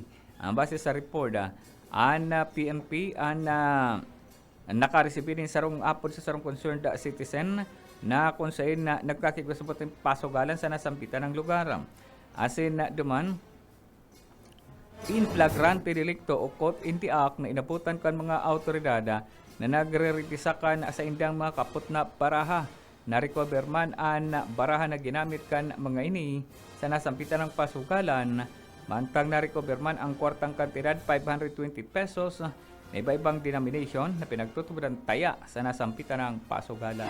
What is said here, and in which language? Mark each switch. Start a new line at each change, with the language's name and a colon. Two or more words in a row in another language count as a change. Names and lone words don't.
Bikol: Ang base sa report, ang PNP ang nakaresibir din sarong apod sa sarong concerned citizen na kung saan na nagkakigusapot ng pasugalan sa nasampitan ng lugar. Asin na duman,
Latin: in flagrante delicto
Bikol: o
English: caught in the act
Bikol: na inabutan kan mga autoridad na nagre-retisakan sa indang mga kaput na baraha. Na-recover man ang baraha na ginamit kan mga ini sa nasampitan ng pasugalan. Mantang na-recover man ang kwartang kantidad 520 pesos na iba-ibang denomination na pinagtutuburan taya sa nasampitan ng pasugalan.